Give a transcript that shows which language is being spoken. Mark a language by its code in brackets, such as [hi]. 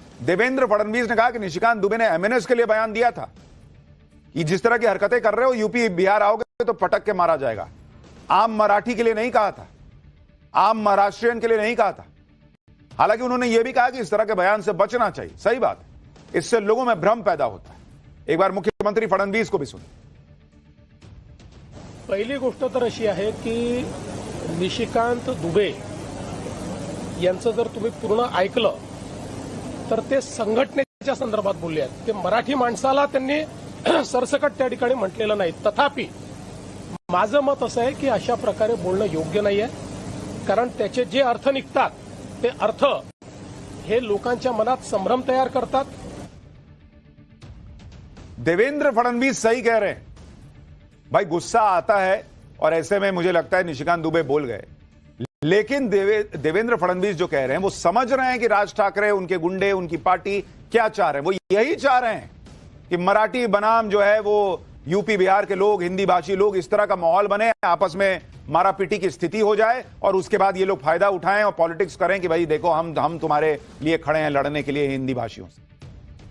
[hi] देवेंद्र फडणवीस ने कहा कि निशिकांत दुबे ने एमएनएस के लिए बयान दिया था कि जिस तरह की हरकतें कर रहे हो, यूपी बिहार आओगे तो पटक के मारा जाएगा। आम मराठी के लिए नहीं कहा था, आम महाराष्ट्रियन के लिए नहीं कहा था। हालांकि उन्होंने यह भी कहा कि इस तरह के बयान से बचना चाहिए। सही बात है, इससे लोगों में भ्रम पैदा होता है। एक बार मुख्यमंत्री फडणवीस को भी सुनिए। [mr] पहिली गोष्ट तर अशी आहे की निशिकांत दुबे यांचं जर तुम्ही पूर्ण ऐकलं तर ते संघटनेच्या संदर्भात बोलले आहेत। ते मराठी माणसाला त्यांनी सरसकट त्या ठिकाणी म्हटलेलं नाही। तथापि माझं मत असं आहे की अशा प्रकारे बोलणं योग्य नाहीये, कारण त्याचे जे अर्थ निघतात ते अर्थ हे लोकांच्या मनात संभ्रम तयार करतात। [hi] देवेंद्र फडणवीस सही कह रहे हैं भाई, गुस्सा आता है और ऐसे में मुझे लगता है निशिकांत दुबे बोल गए, लेकिन देवेंद्र फडणवीस जो कह रहे हैं वो समझ रहे हैं कि राज ठाकरे, उनके गुंडे, उनकी पार्टी क्या चाह रहे हैं। वो यही चाह रहे हैं कि मराठी बनाम जो है वो यूपी बिहार के लोग, हिंदी भाषी लोग, इस तरह का माहौल बने, आपस में मारापीटी की स्थिति हो जाए और उसके बाद ये लोग फायदा उठाएं और पॉलिटिक्स करें कि भाई देखो हम तुम्हारे लिए खड़े हैं लड़ने के लिए हिंदी भाषियों से।